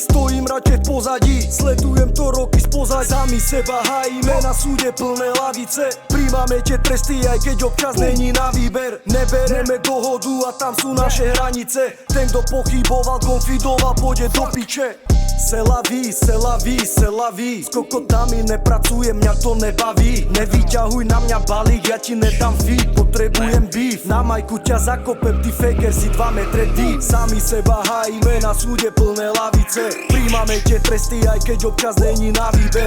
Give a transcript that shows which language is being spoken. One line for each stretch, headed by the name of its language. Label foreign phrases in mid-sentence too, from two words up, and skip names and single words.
Slovak: Stojím radšej v pozadí, sledujem to roky spoza. Sami seba hájime, na súde plné lavice. Príjmame tie tresty, aj keď občas není na výber. Nebereme dohodu a tam sú naše hranice. Ten, kto pochyboval, konfidoval, pôjde do piče.
French: C'est la vie, c'est la vie, c'est la vie.
Slovak: S kokotami nepracujem, mňa to nebaví. Nevyťahuj na mňa balík, ja ti nedám feed. Potrebujem beef, na majku ťa zakopem, ty faker si 2 metre deep. Sami seba hájime, na súde plné lavice. Príjmame tie tresty, aj keď občas není na výber.